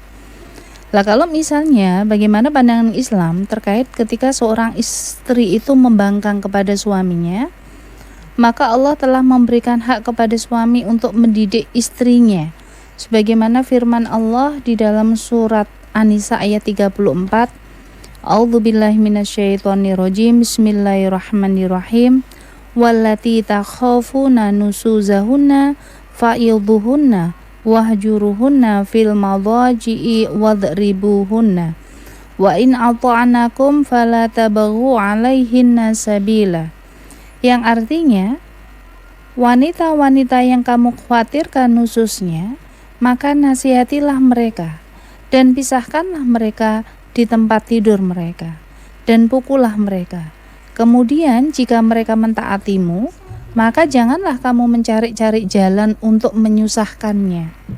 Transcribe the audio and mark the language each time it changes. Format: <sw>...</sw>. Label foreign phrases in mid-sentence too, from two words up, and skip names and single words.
<id>Lah kalau misalnya bagaimana pandangan Islam terkait ketika seorang istri itu membangkang kepada suaminya, maka Allah telah memberikan hak kepada suami untuk mendidik istrinya. Sebagaimana firman Allah di dalam surat An-Nisa ayat 34,</id> <ar>أعوذ بالله من الشيطان الرجيم. بسم الله الرحمن الرحيم. واللاتي تخافون نشوزهن فعظوهن واهجروهن في المضاجع واضربوهن فإن أطعنكم فلا تبغوا عليهن سبيلا.</ar> <id>Yang artinya, wanita-wanita yang kamu khawatirkan nususnya, maka nasihatilah mereka dan pisahkanlah mereka di tempat tidur mereka dan pukullah mereka. Kemudian jika mereka mentaatimu, maka janganlah kamu mencari-cari jalan untuk menyusahkannya.</id>